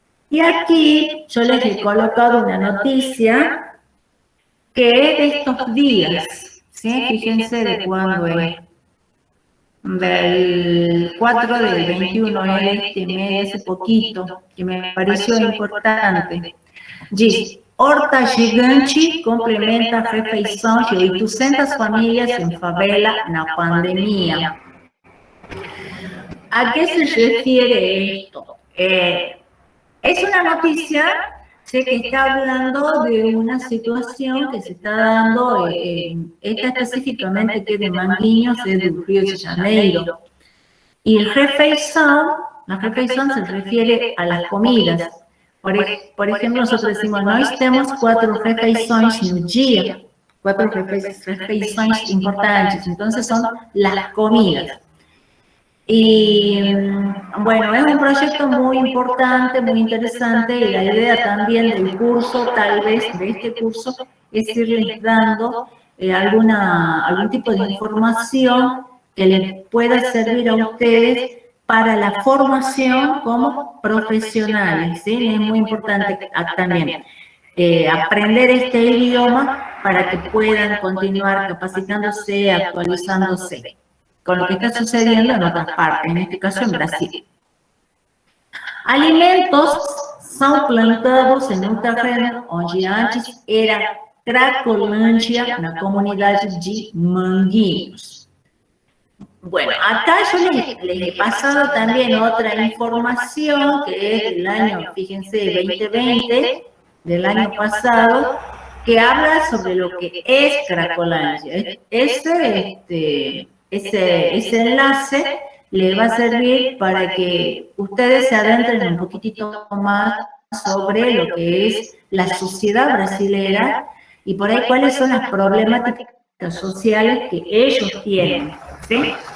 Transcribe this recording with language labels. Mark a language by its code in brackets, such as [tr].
[es] Y aquí yo les he colocado una noticia que es de estos días, ¿sí? Fíjense de cuándo es. Del 4 del 21 es este mes, hace poquito, que me pareció importante. [pt] Diz, horta gigante complementa a refeição de 800 famílias em favela na pandemia. [es] ¿A qué se refiere esto? Es una noticia, sé que está hablando de una situación que se está dando, esta específicamente que de Manguinhos, es del Río de Janeiro. Y el refeição, la refeição se refiere a las comidas. Por ejemplo, nosotros decimos, [pt] nós temos 4 refeições no dia, 4 refeições importantes, [es] entonces son las comidas. Y bueno, es un proyecto muy importante, muy interesante, y la idea también del curso, tal vez de este curso, es irles dando algún tipo de información que les pueda servir a ustedes para la formación como profesionales, ¿sí? Es muy importante también aprender este idioma para que puedan continuar capacitándose, actualizándose con lo que está sucediendo en otras partes, en este caso en Brasil. [pt] Alimentos são plantados em um terreno onde antes era Cracolândia, na comunidade de Manguinhos. [es] Bueno, acá yo les he pasado también otra información que es del año, fíjense, 2020, del año pasado, que habla sobre lo que es Cracolândia. Ese enlace le va a servir para que ustedes se adentren un poquitito más sobre lo que es la sociedad brasilera y por ahí cuáles son las problemáticas sociales que ellos tienen, ¿sí?